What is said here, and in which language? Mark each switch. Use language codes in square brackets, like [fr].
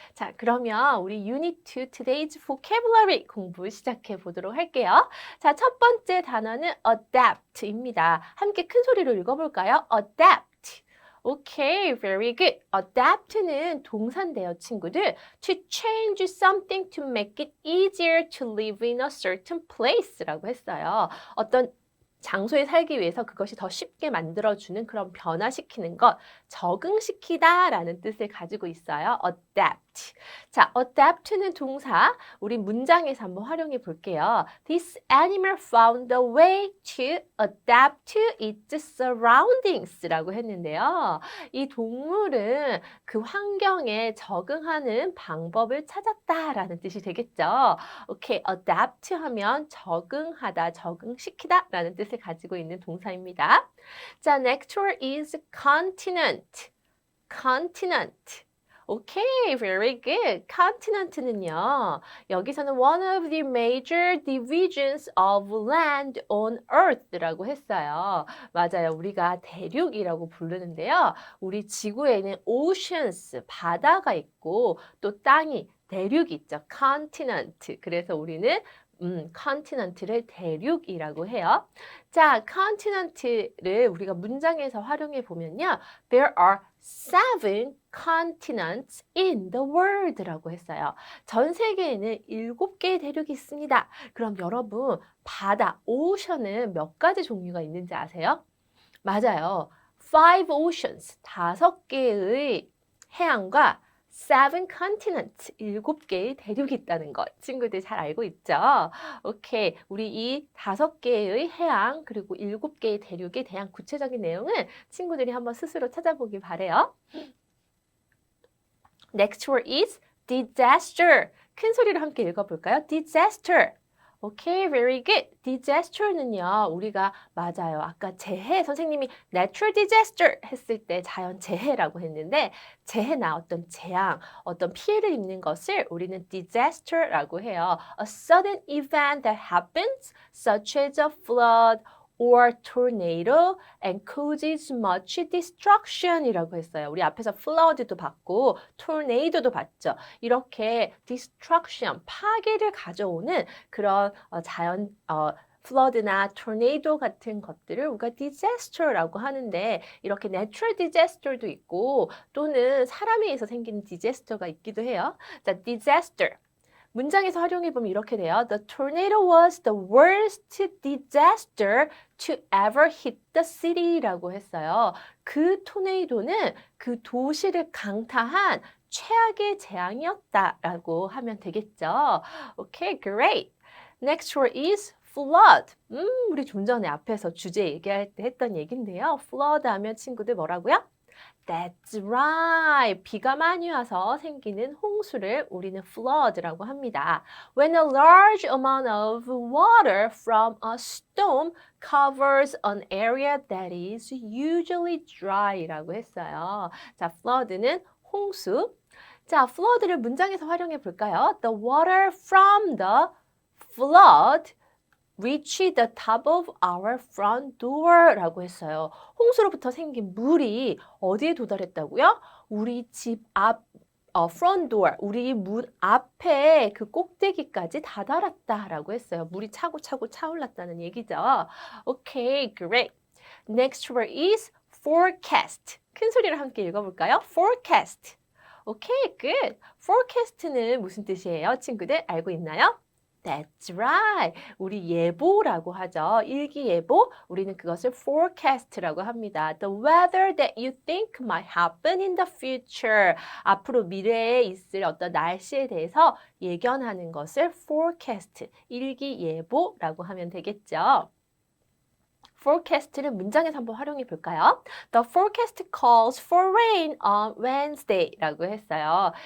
[ko] 자, 그러면 우리 Unit 2 Today's Vocabulary 공부 시작해 보도록 할게요. 자, 첫 번째 단어는 adapt입니다. 함께 큰 소리로 읽어볼까요? [en] adapt. Okay, very good. [ko] adapt는 동사인데요, 친구들. [en] To change something to make it easier to live in a certain place [ko] 라고 했어요. 어떤 장소에 살기 위해서 그것이 더 쉽게 만들어주는 그런 변화시키는 것, 적응시키다 라는 뜻을 가지고 있어요. [en] adapt. [ko] 자, adapt는 동사, 우리 문장에서 한번 활용해 볼게요. [en] This animal found a way to adapt to its surroundings [ko] 라고 했는데요. 이 동물은 그 환경에 적응하는 방법을 찾았다라는 뜻이 되겠죠. 오케이, adapt 하면 적응하다, 적응시키다 라는 뜻을 가지고 있는 동사입니다. [en] 자, next word is continent. continent. 오케이, very good. [ko] continent는요, 여기서는 [en] one of the major divisions of land on earth [ko] 라고 했어요. 맞아요. 우리가 대륙이라고 부르는데요. 우리 지구에는 oceans, 바다가 있고 또 땅이 대륙이 있죠. [en] continent. [ko] 그래서 우리는 continent를 대륙이라고 해요. 자, continent를 우리가 문장에서 활용해 보면요. [en] There are 7 continents in the world [ko] 라고 했어요. 전 세계에는 7개의 대륙이 있습니다. 그럼 여러분, 바다, 오션은 몇 가지 종류가 있는지 아세요? 맞아요. 5 oceans, 5개의 해안과 7 continents, 7개의 대륙이 있다는 것 친구들 잘 알고 있죠? 오케이, 우리 이 5개의 해양 그리고 7개의 대륙에 대한 구체적인 내용은 친구들이 한번 스스로 찾아보길 바래요. [en] Next word is disaster. [ko] 큰 소리로 함께 읽어볼까요? [en] disaster. 오케이, very good. [ko] disaster는요, 우리가 맞아요. 아까 재해, 선생님이 natural disaster 했을 때 자연 재해라고 했는데 재해나 어떤 재앙, 어떤 피해를 입는 것을 우리는 disaster라고 해요. [en] A sudden event that happens, such as a flood or tornado and causes much destruction [ko] 이라고 했어요. 우리 앞에서 flood도 봤고 tornado도 봤죠. 이렇게 destruction, 파괴를 가져오는 그런 자연 flood나 tornado 같은 것들을 우리가 disaster라고 하는데 이렇게 natural disaster도 있고 또는 사람에 의해서 생기는 disaster가 있기도 해요. [en] 자, disaster. [ko] 문장에서 활용해보면 이렇게 돼요. [en] The tornado was the worst disaster to ever hit the city [ko] 라고 했어요. 그 토네이도는 그 도시를 강타한 최악의 재앙이었다라고 하면 되겠죠. [en] Okay, great. Next word is flood. [ko] 우리 좀 전에 앞에서 주제 얘기할 때 했던 얘기인데요. flood 하면 친구들 뭐라고요? [en] That's right. [ko] 비가 많이 와서 생기는 홍수를 우리는 flood라고 합니다. [en] When a large amount of water from a storm covers an area that is usually dry [ko] 라고 했어요. 자, flood는 홍수. 자, flood를 문장에서 활용해 볼까요? [en] The water from the flood reach the top of our front door [ko] 라고 했어요. 홍수로부터 생긴 물이 어디에 도달했다고요? 우리 집 앞, front door, 우리 문 앞에 그 꼭대기까지 다다랐다라고 했어요. 물이 차고 차올랐다는 얘기죠. [en] Okay, great. Next word is forecast. [ko] 큰 소리로 함께 읽어볼까요? forecast. [en] Okay, good. [ko] forecast는 무슨 뜻이에요? 친구들 알고 있나요? [en] That's right. [ko] 우리 예보라고 하죠. 일기예보. 우리는 그것을 forecast라고 합니다. [en] The weather that you think might happen in the future. [ko] 앞으로 미래에 있을 어떤 날씨에 대해서 예견하는 것을 forecast, 일기예보라고 하면 되겠죠. forecast를 문장에서 한번 활용해 볼까요? [en] The forecast calls for rain on Wednesday [ko] 라고 했어요.